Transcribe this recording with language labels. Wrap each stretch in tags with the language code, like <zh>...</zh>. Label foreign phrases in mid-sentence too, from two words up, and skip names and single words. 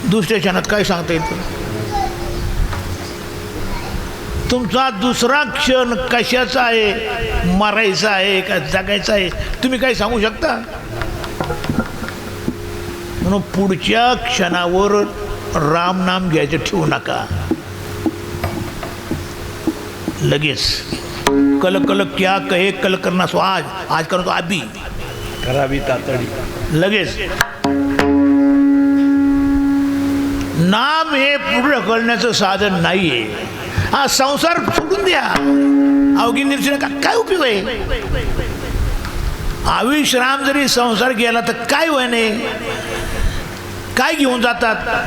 <mr>दुसऱ्या क्षणात काय सांगता येतं? तुमचा दुसरा क्षण कशाचा आहे, मरायचा आहे का जगायचा आहे, तुम्ही काय सांगू शकता? म्हणून पुढच्या क्षणावर राम नाम घ्यायचं ठेवू नका.</mr> <hi>लगेच कल कल क्या कहे कल करना सो आज करो तो अभी</hi> <mr>करावी तातडी. लगेच. नाम हे पुढे ढकलण्याचं साधन नाहीये. हा संसार सोडून द्या, अवघी निर्चना काय उपयोग आहे? अविश्राम जरी संसार गेला तर काय वयने, काय घेऊन जातात?</mr>